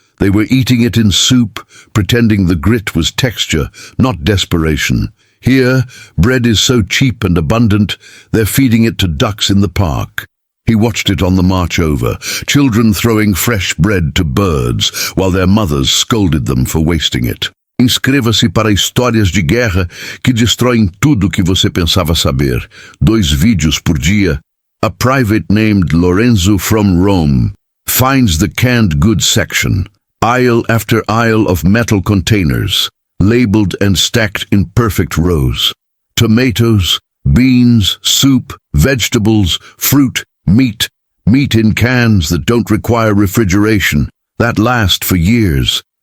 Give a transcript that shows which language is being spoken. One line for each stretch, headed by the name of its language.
English: They were eating it in soup, pretending the grit was texture, not desperation. Here, bread is so cheap and abundant, they're feeding it to ducks in the park. He watched it on the march over, children throwing fresh bread to birds, while their mothers scolded them for wasting it.
Portuguese: Inscreva-se para histórias de guerra que destroem tudo que você pensava saber. 2 vídeos por dia.
English: A private named Lorenzo from Rome finds the canned goods section, aisle after aisle of metal containers, labeled and stacked in perfect rows. Tomatoes, beans, soup, vegetables, fruit, meat in cans that don't require refrigeration, that last for years.